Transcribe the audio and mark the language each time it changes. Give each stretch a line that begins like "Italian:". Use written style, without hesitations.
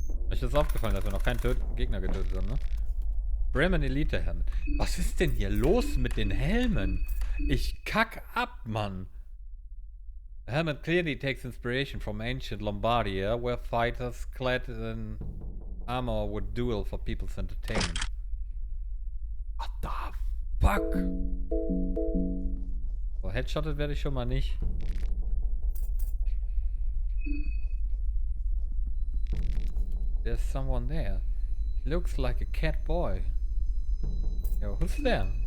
German: Euch ist aufgefallen, dass wir noch keinen Gegner getötet haben, ne? Bremen Elite Helmet. Was ist denn hier los mit den Helmen? Ich kack ab, Mann.
English: The helmet clearly takes inspiration from ancient Lombardia, where fighters clad in armor would duel for people's entertainment. What the fuck?
German: So, headshotted werde ich schon mal nicht.
English: There's someone there. Looks like a cat boy. Yo, who's there?